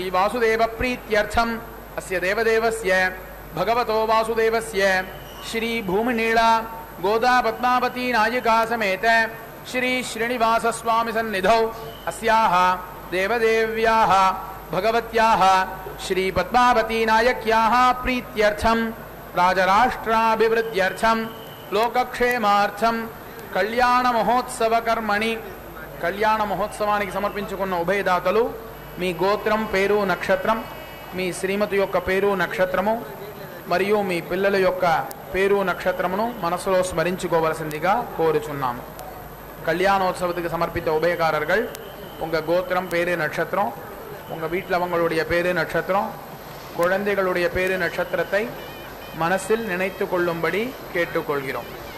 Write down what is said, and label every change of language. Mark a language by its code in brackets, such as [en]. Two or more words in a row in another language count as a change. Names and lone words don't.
[sa] వాసుదేవ ప్రీత్యర్థం అస్య దేవదేవస్య భగవతో వాసుదేవస్య శ్రీ భూమినీళా గోదా పద్మావతీ నాయికా సమేత శ్రీ శ్రీనివాస స్వామి సన్నిధౌ అస్యాః దేవదేవ్యాః భగవత్యాః శ్రీ పద్మావతీ నాయక్యాః ప్రీత్యర్థం రాజరాష్ట్రాభివృద్ధ్యర్థం లోకక్షేమార్థం కళ్యాణ మహోత్సవ కర్మణి. [te] కళ్యాణ మహోత్సవానికి సమర్పించుకున్న ఉభయదాతలు మీ గోత్రం, పేరు, నక్షత్రం, మీ శ్రీమతి యొక్క పేరు, నక్షత్రము మరియు మీ పిల్లల యొక్క పేరు, నక్షత్రమును మనసులో స్మరించుకోవలసిందిగా కోరుచున్నాము. [ta] கல்யாணோத்சவத்துக்கு சமர்ப்பித்த உபயக்காரர்கள் உங்கள் கோத்திரம், பேரு, நட்சத்திரம், உங்கள் வீட்டில் அவங்களுடைய பேரு, நட்சத்திரம், குழந்தைகளுடைய பேரு, நட்சத்திரத்தை மனசில் நினைத்து கொள்ளும்படி கேட்டுக்கொள்கிறோம்.